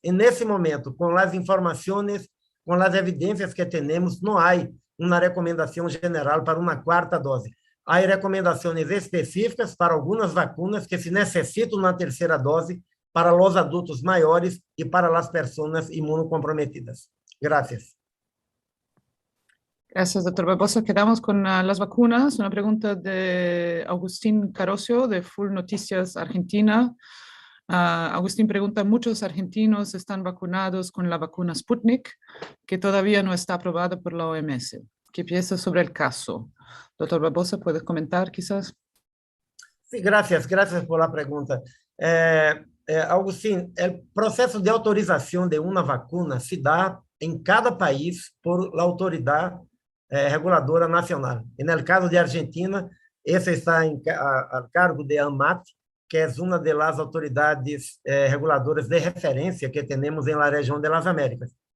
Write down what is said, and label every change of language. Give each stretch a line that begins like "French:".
Portuguese: E, nesse momento, com as informações, com as evidências que temos, não há uma recomendação geral para uma 4ª dose. Há recomendações específicas para algumas vacunas que se necessitam uma terceira dose para os adultos maiores e para as pessoas imunocomprometidas.
Spanish: Gracias. Gracias, doctor Barbosa. Quedamos con las vacunas. Una pregunta de Agustín Carosio, de Full Noticias Argentina. Agustín pregunta, muchos argentinos están vacunados con la vacuna Sputnik, que todavía no está aprobada por la OMS. ¿Qué piensas sobre el caso? Doctor Barbosa, ¿puedes comentar quizás? Sí, gracias por la pregunta.
Portuguese: Agustín, o processo de autorização de uma vacuna se dá em cada país
Spanish: por la
Portuguese: autoridade reguladora nacional. E no caso de Argentina, esse está a cargo de ANMAT, que é uma das autoridades reguladoras de referência que temos na região das Américas.